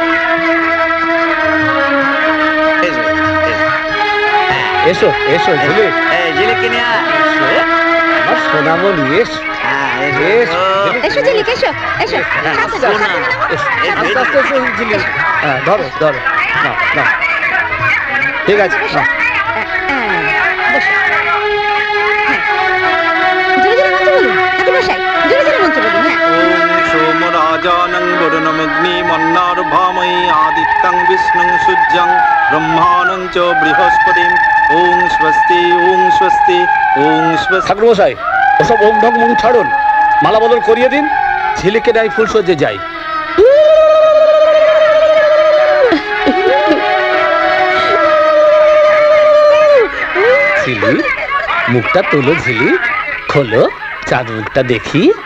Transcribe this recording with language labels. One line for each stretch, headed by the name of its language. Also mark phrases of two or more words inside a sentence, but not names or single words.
Bangla: এসো এসো ঝিলিক, ঝিলিককে নিয়ে আমার সোনামণি এসো। এসো ঝিলিক, এসো এসো। আস্তে আস্তে এসো ঝিলিক। হ্যাঁ ধরো ধরো, না না ঠিক আছে।
Sanskrit: सोमराजानं वरुणमग्निमन्नार्भामयि आदित्यं विष्णुं सूर्यं ब्रह्माणं च बृहस्पतिं ओं स्वस्ति ओं स्वस्ति ओं स्वस्ति।
Bangla: ঠাকুর মশাই, ওসব ওম ঢং মং ছাড়ুন, মালা বদল করিয়ে দিন। ঝিলিকে নাই ফুল সজ্জে যাই। ঝিলিক মুখটা তোলো, ঝিলিক খোলো, চাঁদ মুখটা দেখি।